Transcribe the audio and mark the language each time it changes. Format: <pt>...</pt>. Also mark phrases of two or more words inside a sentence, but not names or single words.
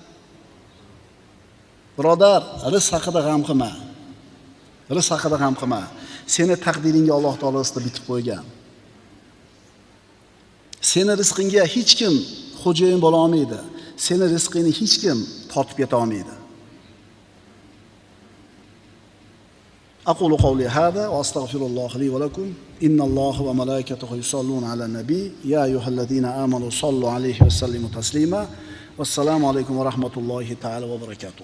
<uz>Birodar, rizq haqida g'am qilma. Rizq haqida g'am qilma. Seni taqdiringga Alloh taolo bitib qo'ygan. Seni rizqingga hech kim xo'jayin bo'la olmaydi. Seni rizqingni hech kim tortib keta olmaydi.</uz> <ar>أقول قولي هذا وأستغفر الله لي ولكم إن الله وملائكته يصلون على النبي يا أيها الذين آمنوا صلوا عليه وسلموا تسليما والسلام عليكم ورحمة الله تعالى وبركاته.</ar>